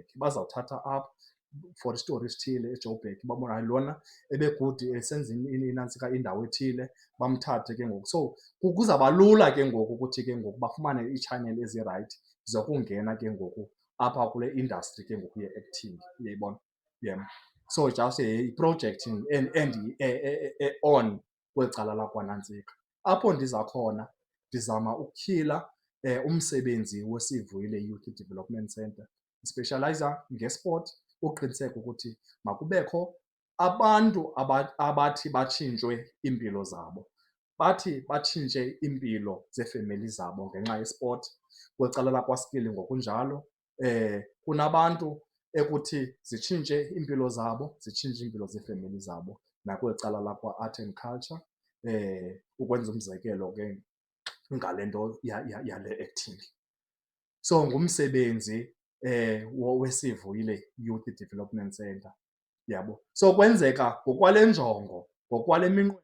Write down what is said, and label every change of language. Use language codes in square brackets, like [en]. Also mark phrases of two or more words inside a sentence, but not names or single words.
[xh] Bazawuthatha apha for isitori esithile eJoburg babone hayi lona ebegudi esenza inantsika indawo ethile, bamthathe ke ngoku. So kuzawuba lula ke ngoku ukuthi ke ngoku bafumane ii-channel ezirayithi zokungena ke ngoku apha kule industry ke ngoku ye-acting, uyayibona. So just yiprojekthi on kweli cala lakwaNantsika. Apho ndiza khona ndizama ukutyhila umsebenzi weSivuyile Youth Development Centre. Ndispeshalayiza ngesport, uqiniseka ukuthi makubekho abantu abathi batshintshwe iimpilo zabo, bathi batshintshe iimpilo zeefemeli zabo ngenxa yesport. Kweli cala lakwaSkilling ngokunjalo kunabantu ekuthi zitshintshe iimpilo zabo, zitshintshe iimpilo zeefemeli zabo, nakweli cala lakwa- [en] art and culture [xh] ukwenza umzekelo ke ngale nto yale acting. So ngumsebenzi weSivuyile Youth Development Centre, yabo. So kwenzeka ngokwale njongo, ngokwale minqweno